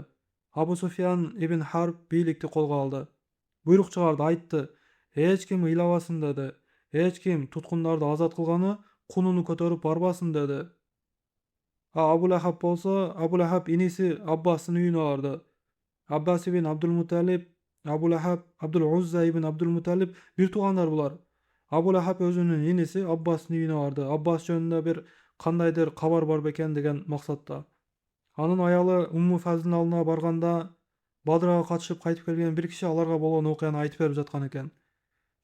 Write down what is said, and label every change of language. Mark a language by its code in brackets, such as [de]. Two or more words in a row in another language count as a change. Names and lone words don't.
[ky] Абу Суфиян ибн Харб бийликти колго алды. Буйрук чыгарды, айтты: "Эч ким ыйлабасын" деди. "Эч ким туткундарды азат кылганы кунуну көтөрүп барбасын" деди. А Абу Лахаб болсо, Абу Лахаб иниси Аббастын үйүнө барды. Аббас ибн Абдул Муталиб, Абу Лахаб, Абдул Узза ибн Абдул Муталиб бир туугандар булар. Абу Лахаб өзүнүн иниси Аббастын үйүнө барды. Аббас жөнүндө бир кандайдыр кабар бар бекен деген максатта. Анын аялы Умму Фазлдын алдына барганда, Бадрага катышып кайтып келген бир киши аларга болгон окуяны айтып берип жаткан экен.